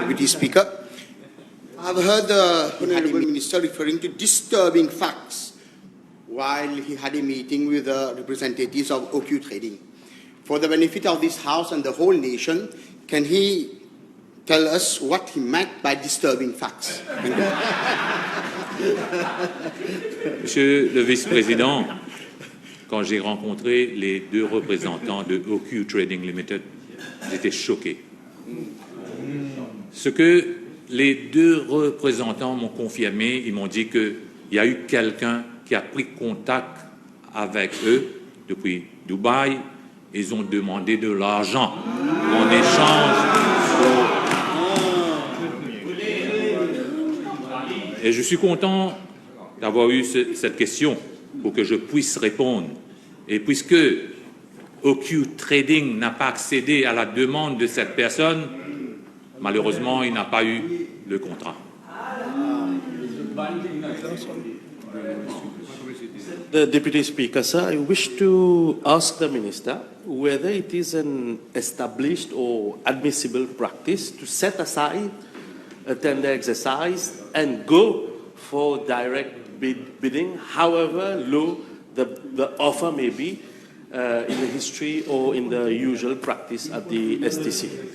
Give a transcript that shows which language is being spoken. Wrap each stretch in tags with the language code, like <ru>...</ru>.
<en>Deputy Speaker, I have heard the Honourable Minister referring to disturbing facts while he had a meeting with the representatives of OQ Trading. For the benefit of this House and the whole nation, can he tell us what he meant by disturbing facts?</en> <fr>Monsieur le Vice-président, quand j'ai rencontré les 2 représentants de OQ Trading Limited, j'étais choqué. Ce que les 2 représentants m'ont confirmé, ils m'ont dit qu'il y a eu quelqu'un qui a pris contact avec eux depuis Dubaï. Ils ont demandé de l'argent en échange Et je suis content d'avoir eu cette question pour que je puisse répondre. Et puisque OQ Trading n'a pas accédé à la demande de cette personne, malheureusement, il n'a pas eu le contrat.</fr> <en>The Deputy Speaker, sir, I wish to ask the Minister whether it is an established or admissible practice to set aside a tender exercise and go for direct bidding, however low the offer may be in the history or in the usual practice at the STC.</en>